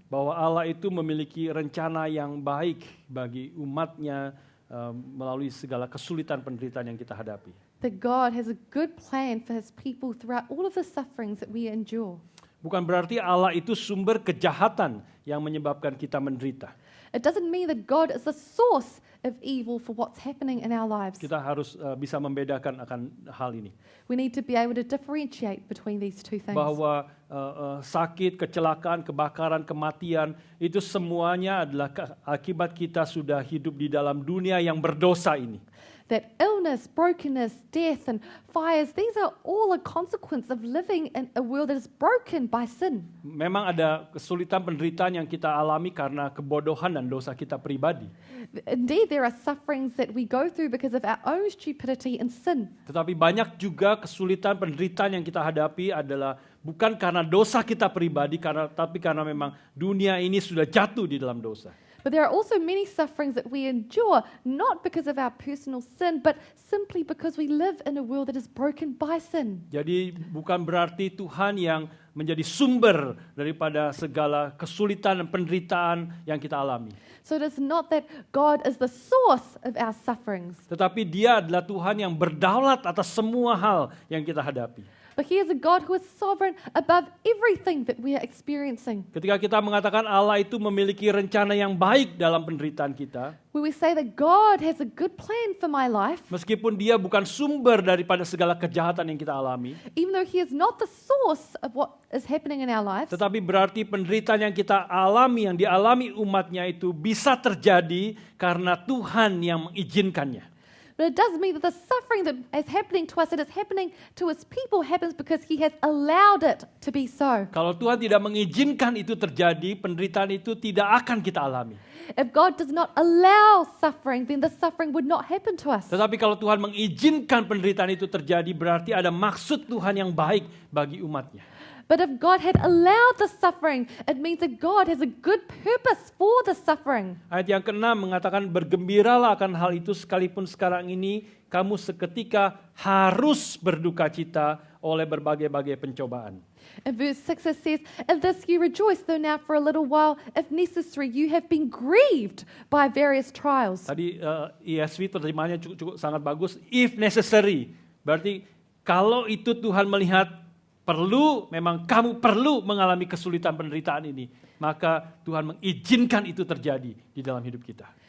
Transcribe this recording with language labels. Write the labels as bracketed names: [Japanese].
[Indonesian] Bahwa Allah itu memiliki rencana yang baik bagi umatnya melalui segala kesulitan penderitaan yang kita hadapi. [English] That God has a good plan for His people throughout all of the sufferings that we endure. [Indonesian] Bukan berarti Allah itu sumber kejahatan yang menyebabkan kita menderita. [English] It doesn't mean that God is the source of evil for what's happening in our lives. [Indonesian] Kita harus bisa membedakan akan hal ini. [English] We need to be able to differentiate between these two things. [Indonesian] Bahwa sakit, kecelakaan, kebakaran, kematian, itu semuanya adalah akibat kita sudah hidup di dalam dunia yang berdosa ini. [English] That illness, brokenness, death and fires, these are all a consequence of living in a world that is broken by sin. [Indonesian] Memang ada kesulitan penderitaan yang kita alami karena kebodohan dan dosa kita pribadi. [English] Indeed, there are sufferings that we go through because of our own stupidity and sin. [Indonesian] Tetapi banyak juga kesulitan penderitaan yang kita hadapi adalah bukan karena dosa kita pribadi, tapi karena memang dunia ini sudah jatuh di dalam dosa. [English] But there are also many sufferings that we endure, not because of our personal sin, but simply because we live in a world that is broken by sin. [Indonesian] Jadi bukan berarti Tuhan yang menjadi sumber daripada segala kesulitan dan penderitaan yang kita alami. [English] So it is not that God is the source of our sufferings, [Indonesian] Tetapi Dia adalah Tuhan yang berdaulat atas semua hal yang kita hadapi. [English] but He is a God who is sovereign above everything that we are experiencing. [Indonesian] Ketika kita mengatakan Allah itu memiliki rencana yang baik dalam penderitaan kita, [English] Where we say that God has a good plan for my life, [Indonesian] meskipun Dia bukan sumber daripada segala kejahatan yang kita alami, [English] even though He is not the source of what is happening in our lives, [Indonesian] tetapi berarti penderitaan yang kita alami, yang dialami umatnya itu bisa terjadi karena Tuhan yang mengizinkannya. [English] but it does mean that the suffering that is happening to us, that is happening to His people, happens because He has allowed it to be so. [Indonesian] Kalau Tuhan tidak mengizinkan itu terjadi, penderitaan itu tidak akan kita alami. [English] If God does not allow suffering, then the suffering would not happen to us. [Indonesian] Tetapi kalau Tuhan mengizinkan penderitaan itu terjadi, berarti ada maksud Tuhan yang baik bagi umatnya. [English] But if God had allowed the suffering, it means that God has a good purpose for the suffering. [Indonesian] Ayat yang ke-6 mengatakan, bergembiralah akan hal itu sekalipun sekarang ini kamu seketika harus berduka cita oleh berbagai-bagai pencobaan. [English] In verse 6 it says, "In this you rejoice, though now for a little while, if necessary, you have been grieved by various trials." [Indonesian] Tadi ESV terjemahannya cukup sangat bagus, [English] if necessary. [Indonesian] Berarti kalau itu Tuhan melihat memang kamu perlu mengalami kesulitan penderitaan ini, maka Tuhan mengizinkan itu terjadi di dalam hidup kita.